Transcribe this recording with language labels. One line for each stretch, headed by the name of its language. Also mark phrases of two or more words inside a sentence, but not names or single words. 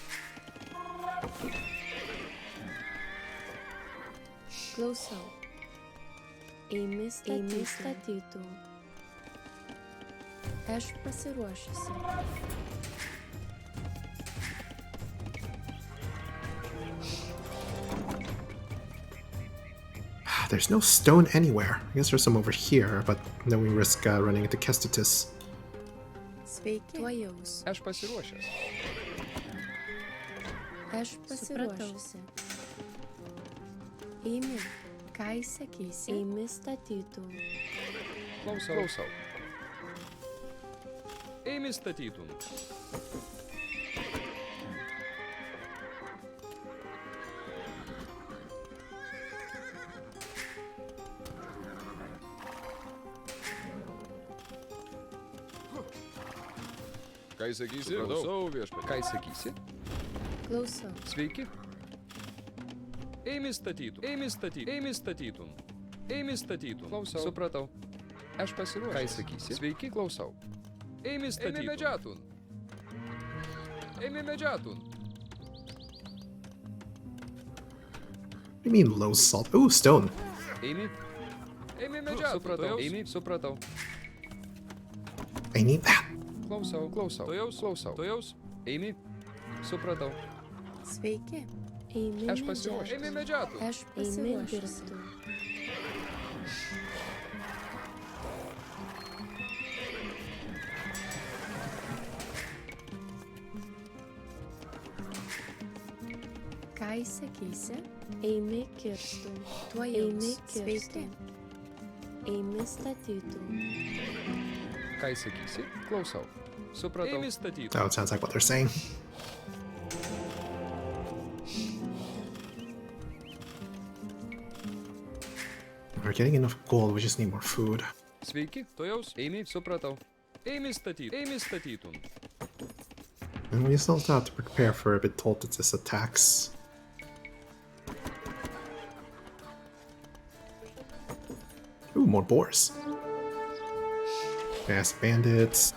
Lithuanian: Klausau. Eimi statytų. Aš pasiruošusi.
English: There's no stone anywhere. I guess there's some over here, but then we risk running into Kestutis.
Lithuanian: Sveiki. Tuojaus. Aš pasiruošęs. Aš pasiruošusi. Eimi. Ką įsakysi? Eimi statytų. Klausau. Klausau. Eimi statytum. Ką įsakysi? Klausau viešpatį. Ką įsakysi? Klausau. Sveiki. Eimi statytum. Eimi statytum. Eimi statytum. Eimi statytum. Klausau. Supratau. Aš pasiruošęs. Ką įsakysi? Sveiki, klausau. Eimi statytum. Eimi medžiatun. Eimi medžiatun.
English: What do you mean low salt? Ooh, stone.
Lithuanian: Eimi. Eimi medžiatun. Supratau. Eimi. Supratau.
English: I need that.
Lithuanian: Klausau. Klausau. Tuojaus. Klausau. Tuojaus. Eimi. Supratau. Sveiki. Eimi Aš pasiruošęs. Eimi medžiatun. Aš pasiruošusi. Ką įsakysi? Eimi kirstų. Eimi kirstų. Eimi statytų. Ką įsakysi? Klausau. Supratau. Eimi statytum.
English: Oh, it sounds like what they're saying. We're getting enough gold, we just need more food.
Lithuanian: Sveiki, tuojaus. Eimi, supratau. Eimi statytun.
English: And we still have to prepare for Vitoltis' attacks. Ooh, more boars. Fast bandits.